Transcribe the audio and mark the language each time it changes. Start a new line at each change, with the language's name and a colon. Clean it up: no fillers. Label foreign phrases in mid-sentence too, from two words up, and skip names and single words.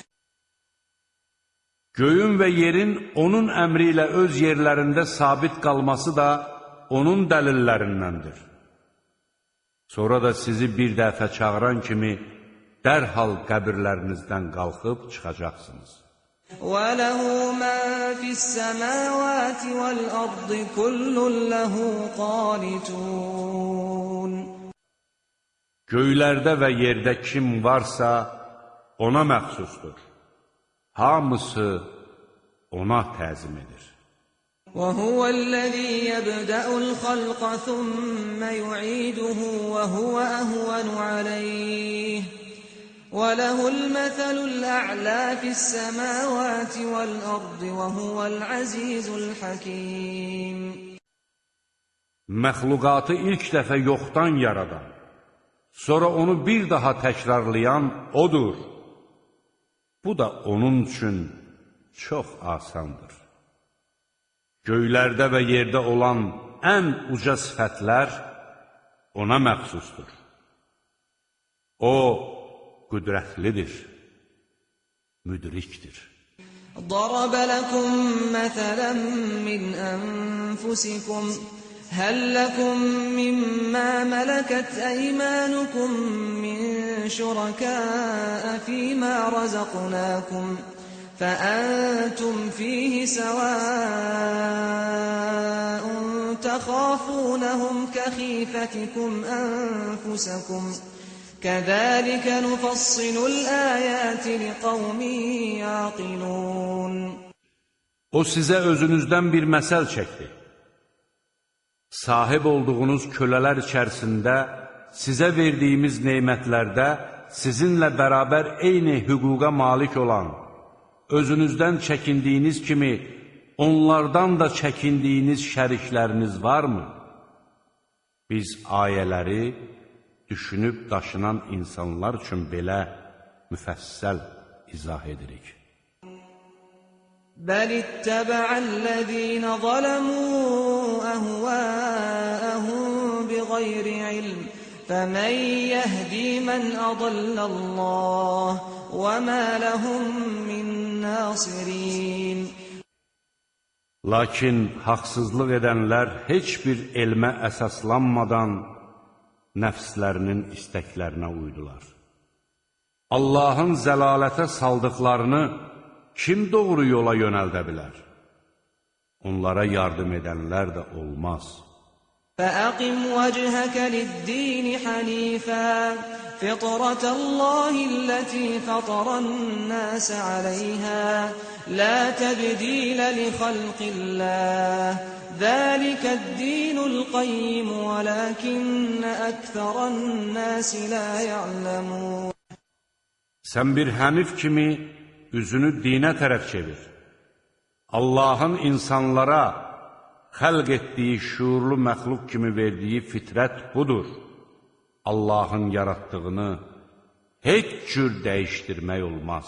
Azerbaijani: Göyün və yerin onun əmri ilə öz yerlərində sabit qalması da onun dəlillərindəndir. Sonra da sizi bir dəfə çağıran kimi dərhal qəbirlərinizdən qalxıb çıxacaqsınız.
Arabic: وَلَهُ مَا فِي السَّمَاوَاتِ وَالْأَرْضِ كُلٌّ لَهُ قَانِتُونَ
Azerbaijani: Göylərdə və yerdə kim varsa ona məxsusdur. Hamısı ona təzim edir.
Arabic: وَهُوَ الَّذِي يَبْدَأُ الْخَلْقَ ثُمَّ يُعِيدُهُ وَهُوَ أَهْوَنُ عَلَيْهِ وَلَهُ الْمَثَلُ الْأَعْلَى فِي السَّمَاوَاتِ وَالْأَرْضِ وَهُوَ الْعَزِيزُ الْحَكِيمُ
Azerbaijani: Məxluqatı ilk dəfə yoxdan yaradan, sonra onu bir daha təkrarlayan odur. Bu da onun üçün çox asandır. Göylərdə və yerdə olan ən uca sifətlər ona məxsusdur. O, qüdrətlidir, müdrikdir.
Arabic: ضَرَبَ لَكُم مَّثَلًا مِّنْ أَنفُسِكُمْ هَل لَّكُم مِّمَّا مَلَكَتْ أَيْمَانُكُم مِّن شُرَكَاءَ فِيمَا رَزَقْنَاكُمْ فَأَنتُمْ فِيهِ سَوَاءٌ تَخَافُونَهُمْ كَخِيفَتِكُمْ أَنفُسَكُمْ كَذَلِكَ نُفَصِّلُ الْآيَاتِ لِقَوْمٍ يَعْقِلُونَ
Azerbaijani: O sizə özünüzdən bir məsəl çəkdi. Sahib olduğunuz kölələr içərisində sizə verdiyimiz neymətlərdə sizinlə bərabər eyni hüquqa malik olan, özünüzdən çəkindiyiniz kimi onlardan da çəkindiyiniz şərikləriniz varmı? Biz ayələri düşünüb daşınan insanlar üçün belə müfəssəl izah edirik.
Arabic: بَلِ اتَّبَعَ الَّذِينَ ظَلَمُوا أَهْوَاءَهُم بِغَيْرِ عِلْمٍ فَمَن يَهْدِي مَنْ أَضَلَّ اللَّهُ وَمَا لَهُم مِّن نَّاصِرِينَ
Azerbaijani: Lakin haqsızlıq edənlər heç bir elmə əsaslanmadan nəfslərinin istəklərinə uydular. Allahın zəlalətə saldıqlarını kim doğru yola yönəldə bilər? Onlara yardım edənlər də olmaz.
Arabic: فَأَقِمْ وَجْهَكَ لِلدِّينِ حَنِيفًا فِطْرَةَ اللَّهِ الَّتِي فَطَرَ النَّاسَ عَلَيْهَا لَا تَبْدِيلَ لِخَلْقِ اللَّهِ ذَلِكَ الدِّينُ الْقَيِّمُ وَلَكِنَّ أَكْثَرَ النَّاسِ لَا يَعْلَمُونَ
Azerbaijani: Sən bir hənif kimi üzünü dinə tərəf çevir. Allahın insanlara xəlq etdiyi şuurlu məxluq kimi verdiyi fitrət budur. Allahın yaratdığını heç cür dəyişdirmək olmaz.